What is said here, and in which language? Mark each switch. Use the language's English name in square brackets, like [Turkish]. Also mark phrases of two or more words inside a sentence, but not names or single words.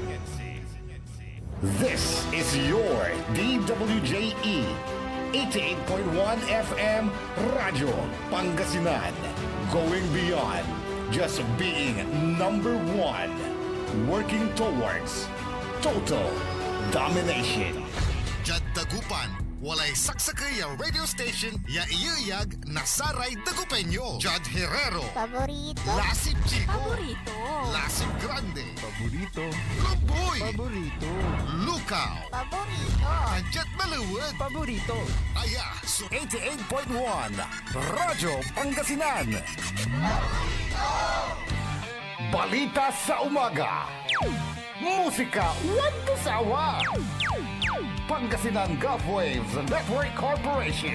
[English] This is your DWJE 88.1 FM Radio Pangasinan, going beyond just being number one, working towards total domination. Jadda [Pangasinan] Dagupan. Walay saksakay ang radio station ya iyayag na Saray Dagupeño. Judge Herrero. Paborito. Lasip Chico. Paborito. Lasip Grande. Paborito. Lumboy. Paborito. Lukaw. Paborito. Tanjat Maluwag. Paborito. Aya, so 88.1 Radyo Pangasinan. [Filipino] Balita sa umaga. Musika walang sawa. Pangasinan Gulf Waves Network Corporation.